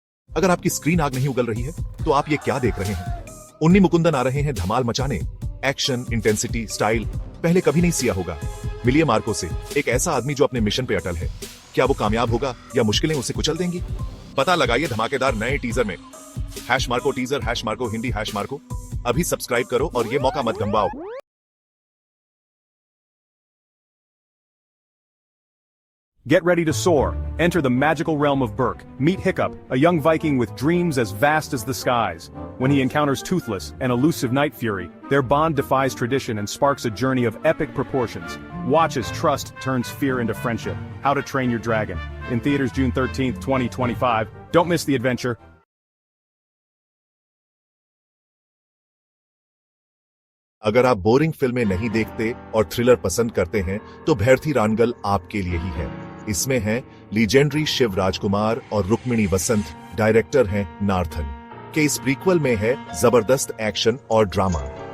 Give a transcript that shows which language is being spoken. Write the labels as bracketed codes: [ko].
[hi] अगर आपकी स्क्रीन आग नहीं उगल रही है तो आप ये क्या देख रहे हैं। उन्नी मुकुंदन आ रहे हैं धमाल मचाने। एक्शन, इंटेंसिटी, स्टाइल पहले कभी नहीं सिया होगा। मिलिए मार्को से, एक ऐसा आदमी जो अपने मिशन पे अटल है। क्या वो कामयाब होगा या मुश्किलें उसे कुचल देंगी? पता लगाइए धमाकेदार नए टीजर में। #Marco teaser, #Marco Hindi, #Marco. अभी सब्सक्राइब करो और ये मौका मत गंवाओ। [en] Get ready to soar. Enter the magical realm of Berk. Meet Hiccup, a young Viking with dreams as vast as the skies. When he encounters Toothless, an elusive night fury, their bond defies tradition and sparks a journey of epic proportions. Watch as trust turns fear into friendship. How to Train Your Dragon. In theaters June 13th, 2025. Don't miss the adventure. [hi] अगर आप boring फिल्में नहीं देखते और thriller पसंद करते हैं तो भैरथी रानगल आपके लिए ही है। इसमें हैं लीजेंडरी शिव राजकुमार और रुक्मिणी वसंत। डायरेक्टर हैं नार्थन के। इस प्रीक्वल में है जबरदस्त एक्शन और ड्रामा।